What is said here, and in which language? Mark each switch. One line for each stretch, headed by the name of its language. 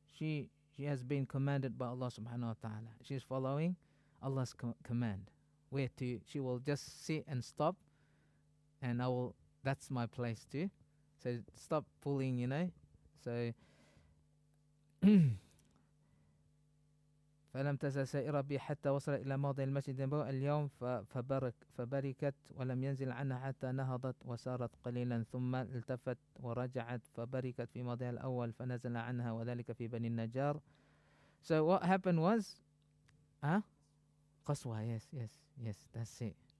English: She has been commanded by Allah subhanahu wa ta'ala. She's following Allah's command. Where to? She will just sit and stop, and that's my place too. So stop pulling, So
Arabic: فلم تزل سائرة بي حتى وصل إلى موضع المسجد النبوي اليوم فبركت ولم ينزل عنها حتى نهضت وسارت قليلا ثم التفت ورجعت فبركت في موضع الأول فنزل عنها وذلك في بني النجار.
English: So what happened was, قصوى, yes, that's it.